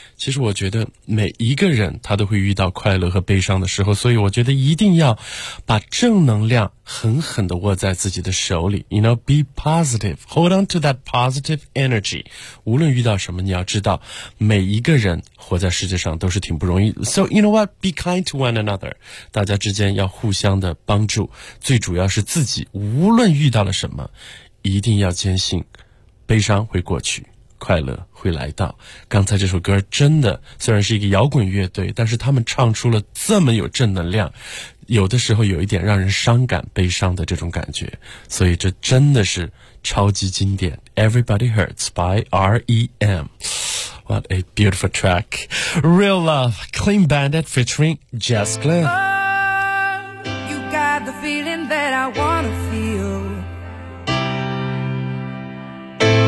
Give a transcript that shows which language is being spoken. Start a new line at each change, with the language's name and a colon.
Chinese: 其实我觉得每一个人他都会遇到快乐和悲伤的时候，所以我觉得一定要把正能量狠狠地握在自己的手里，
English: You know, be positive, hold on to that positive energy.
Chinese: 无论遇到什么，你要知道每一个人活在世界上都是挺不容易的。
English: So you know what, be kind to one another.
Chinese: 大家之间要互相的帮助，最主要是自己无论遇到了什么，一定要坚信悲伤会过去，快乐会来到。刚才这首歌真的，虽然是一个摇滚乐队，但是他们唱出了这么有正能量，有的时候有一点让人伤感悲伤的这种感觉，所以这真的是超级经典。
English: Everybody Hurts by REM, What a beautiful track. Real Love, Clean Bandit featuring Jess Glynn. Oh, you got the feeling that I wanna feel.